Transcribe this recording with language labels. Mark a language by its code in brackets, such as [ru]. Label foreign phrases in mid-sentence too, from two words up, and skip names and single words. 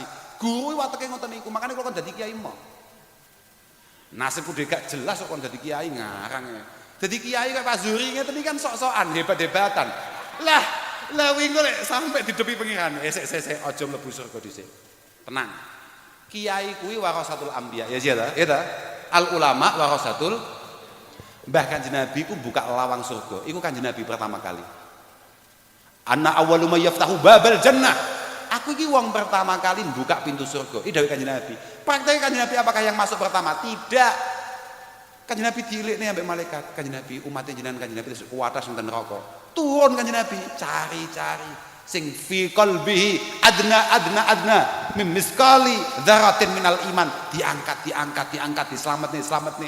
[jv] Guru wateke ngoten niku, makane kula kon dadi kiai mo. Nasibku dhek gak jelas kok kon dadi kiai ngarang. Dadi kiai kaya Pak Zuri ngeten iki kan sok-sokan, hebat-hebatan. Lah wingi lek sampe didepi pangeran, sik aja mlebu surga dhisik. Tenang. Kiai kuwi [ar] ورثة الأنبياء, [jv] ya ta? Ya ta? [ar] العلماء ورثة. [jv] Mbah Kanjeng Nabi ku buka lawang surga. Iku Kanjeng Nabi pertama kali. [ar] أنا أول من يفتح باب الجنة. [jv] Aku iki wong pertama kali buka pintu surga. Iki dawuh Kanjeng Nabi. [id] Praktek Kanjeng Nabi apakah yang masuk pertama? Tidak. [jv] Kanjeng Nabi diilikne ambek malaikat. Kanjeng Nabi umat jenengan Kanjeng Nabi terus kuwatas nonton neraka. Turun Kanjeng Nabi cari sing [ar] في قلبه أدنى من مثقال ذرة من الإيمان, [jv] diangkat diselametne.